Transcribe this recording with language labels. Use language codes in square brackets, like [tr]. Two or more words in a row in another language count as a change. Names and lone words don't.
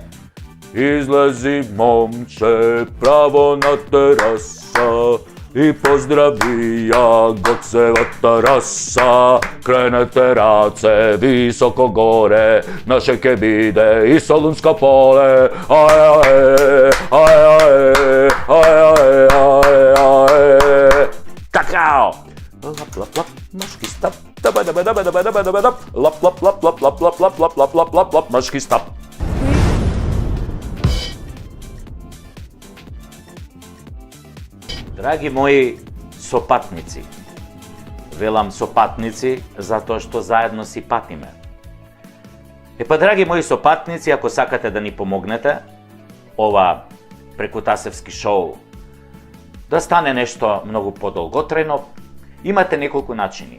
[mk] Излези, момче, право на тераса и поздрави ја Гоцевата раса. Кренете раце високо горе, наше ке биде и Солунско поле. Ај, ај, ај, ај, ај, ај, ај. Какао! Лап, лап, лап, мошки стап. Даба, даба, даба, даба, даба, даба, даба. Лап, лап, лап, лап, лап, лап, лап, лап, лап, лап, лап, лап, мошки стап. Драги мои сопатници, велам сопатници затоа што заедно си патиме. Драги мои сопатници, ако сакате да ни помогнете, ова прекутасевски шоу да стане нешто многу подолготрajно, имате неколку начини.